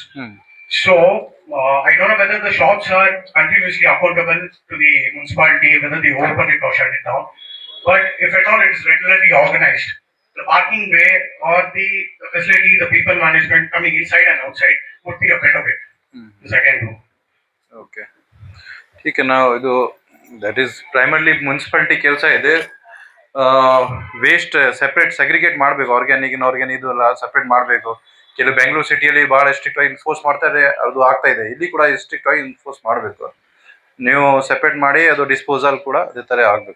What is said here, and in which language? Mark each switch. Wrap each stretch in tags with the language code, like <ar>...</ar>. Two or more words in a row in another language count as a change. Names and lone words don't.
<en>So, I don't know whether the shops are continuously accountable to the municipality, whether they open it or shut it down. But if at all it is regularly organized, the parking way or the facility, the people management coming inside and outside would be a better way. The second room. ಓಕೆ,</en> <hi>ठीक है.</hi> <kn>ನಾವು ಇದು</kn> <en>that is primarily municipality</en> <kn>ಕೆಲಸ ಇದೆ.</kn> <en>waste separate segregate ಮಾಡಬೇಕು. organic inorganic</en> <kn>ಇದು ಎಲ್ಲ ಸೆಪ್ರೇಟ್ ಮಾಡಬೇಕು. ಕೆಲವು ಬೆಂಗಳೂರು ಸಿಟಿಯಲ್ಲಿ ಭಾಳ ಸ್ಟ್ರಿಕ್ಟ್ ಆಗಿ ಇನ್ಫೋರ್ಸ್ ಮಾಡ್ತಾರೆ, ಅದು ಆಗ್ತಾ ಇದೆ. ಇಲ್ಲಿ ಕೂಡ ಸ್ಟ್ರಿಕ್ಟ್ ಆಗಿ ಇನ್ಫೋರ್ಸ್ ಮಾಡಬೇಕು. ನೀವು ಸೆಪ್ರೇಟ್ ಮಾಡಿ ಅದು ಡಿಸ್ಪೋಸಲ್ ಕೂಡ ಅದೇ ಥರ ಆಗಬೇಕು.</kn>